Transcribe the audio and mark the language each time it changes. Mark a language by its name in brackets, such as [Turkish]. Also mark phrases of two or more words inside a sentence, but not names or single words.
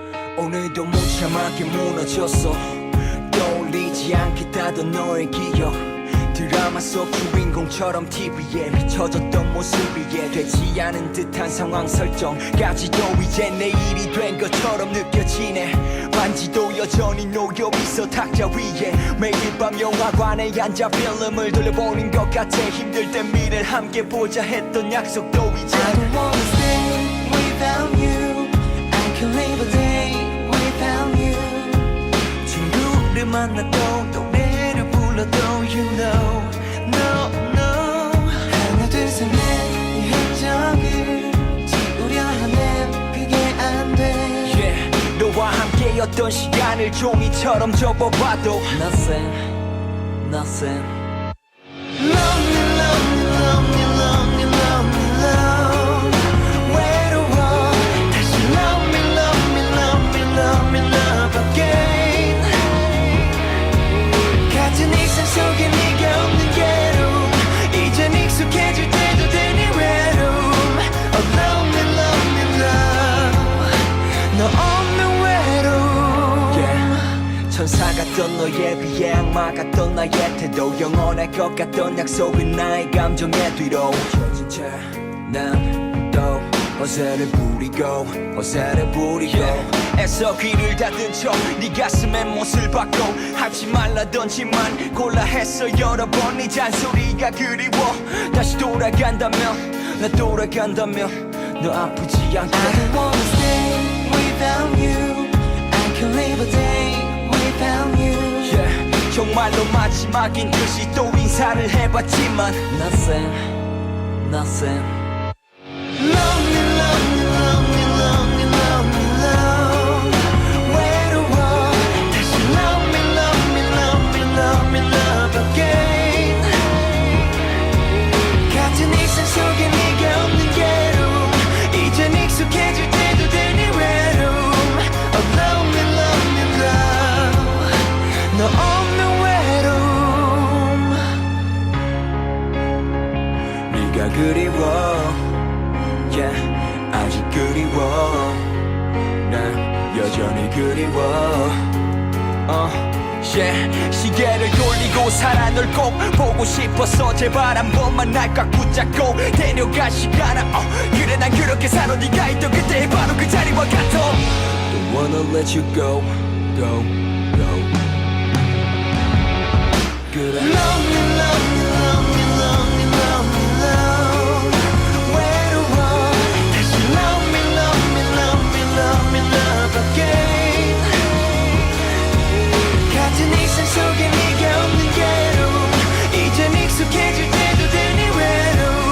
[Korean] 오늘도 무참하게 무너졌어. 떠올리지 않겠다던 너의 기억, 드라마 속 주인공처럼 TV에 비춰졌던 모습이 이해되지 않은 듯한 상황 설정까지도 이제 내일이 된 것처럼 느껴지네. 반지도 여전히 놓여있어 탁자 위에. 매일 밤 영화관에 앉아 필름을 돌려보는 것 같아. 힘들 땐 미래를 함께 보자 했던 약속도 이제 [English] I don't wanna stay without you. I can't live a day without you. [Korean] 친구를 만나도 노래를 불러도 [English] you know no no. [Korean] 하나 둘 셋 넷 이 흔적을 지우려 하네. 그게 안 돼. yeah. 너와 함께였던 시간을 종이처럼 접어봐도 [English] Nothing, nothing. Lonely lonely lonely lonely lonely love. [Korean] 외로워 다시 [English] love me love me love me love me love again. [Korean] 같은 일상 속에 네가 없는 괴로움, 이젠 익숙해질 때도 되니 외로움. [English] Oh lonely lonely love, [Korean] 너 없는 외로움. yeah. 천사 같던 너에 비해 악마 같던 나의 태도, 영원할 것 같던 약속은 나의 감정의 뒤로 켜진 채난또 허세를 부리고 애써 귀를 닫은 척 네 가슴에 못을 박고 하지 말라던지만 골라 했어 여러 번. 네 잔소리가 그리워. 다시 돌아간다면 나 돌아간다면 너 아프지 않게. [English] I don't wanna stay without you. I can't live a day without you. yeah. [Korean] 정말로 마지막인 듯이 또 인사를 해봤지만 [English] Nothing, nothing. Lonely lonely lonely lonely lonely love. [Korean] 외로워 다시 [English] love me love me love me love me love again. [Korean] 같은 일상 속에 네가 없는 괴로움, 이젠 익숙해질 때도 되니 외로움. [English] Oh lonely lonely love, [Korean] 너 없는 외로움. 네가 그리워 yeah, 아직 그리워. 난 여전히 그리워. yeah. 시계를 돌리고 살아 널 꼭 보고 싶어서 제발 한 번만 날 꽉 붙잡고 데려가 시간아. 그래 난 그렇게 살아. 네가 있던 그때 바로 그 자리와 같아. [English] Don't wanna let you go, go, go. 그래 lonely lonely lonely lonely lonely love. [Korean] 외로워 다시 [English] love me love me love me love me love again. [Korean] 같은 일상 속에 네가 없는 괴로움, 이젠 익숙해질 때도 되니 외로움.